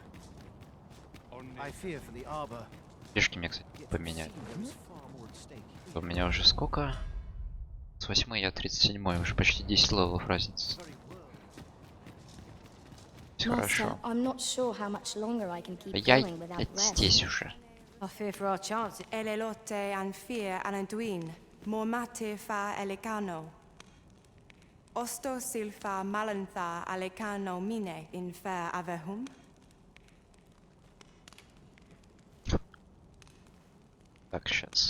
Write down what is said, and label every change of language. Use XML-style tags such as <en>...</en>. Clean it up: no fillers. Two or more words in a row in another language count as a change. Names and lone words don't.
<ru>Пешки мне, кстати, поменять. У меня уже сколько? С 8 я 37, уже почти 10 левелов разница. Хорошо. Я здесь уже. Osto silfa malantha alecano mine in fair avehum. Так, сейчас.</ru>